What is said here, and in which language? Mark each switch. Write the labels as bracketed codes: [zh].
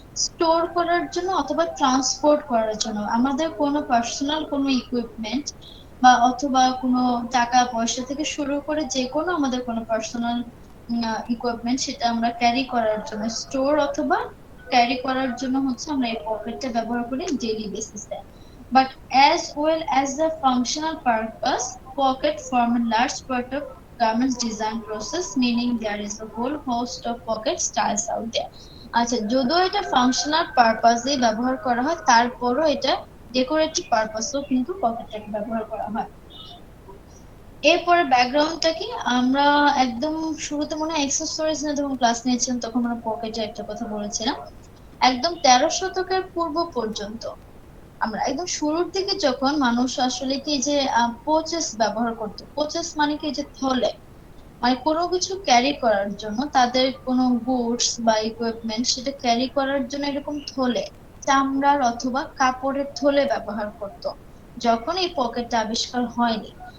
[bn] Store করার জন্য অথবা ট্রান্সপোর্ট করার জন্য, আমাদের কোনো পার্সোনাল কোনো ইকুইপমেন্ট বা অথবা কোনো টাকা পয়সা থেকে শুরু করে যে কোনো আমাদের কোনো পার্সোনাল ইকুইপমেন্ট, সেটা আমরা ক্যারি করার জন্য, স্টোর অথবা ক্যারি করার জন্য হচ্ছে আমরা এই পকেটটা ব্যবহার করি ডেইলি বেসিসে। [en] But as well as the functional purpose, pocket form a large part of garments design process, meaning there is a whole host of pocket styles out there. [bn] আচ্ছা, যদিও এটা ফাংশনাল পারপাসে ব্যবহার করা হয়, তারপরও এটা ডেকোরেটিভ পারপাসেও কিন্তু পকেটটাকে ব্যবহার করা হয়। এরপরে ব্যাকগ্রাউন্ডটা কি, আমরা একদম শুরুতে মনে হয় এক্সেসরিজ না যখন ক্লাস নিয়েছিলাম তখন আমরা পকেটে একটা কথা বলেছিলাম, একদম 13 শতকের পূর্ব পর্যন্ত, আমরা একদম শুরুর দিকে যখন মানুষ আসলে কি যে পোচেস ব্যবহার করতো, পোচেস মানে কি যে থলে, মানে কোনো কিছু ক্যারি করার জন্য, তাদের কোনো গুডস বা ইকুইপমেন্ট সেটা ক্যারি করার জন্য এরকম থলে, চামড়ার অথবা কাপড়ের থলে ব্যবহার করতো, যখন এই পকেটটা আবিষ্কার হয়নি।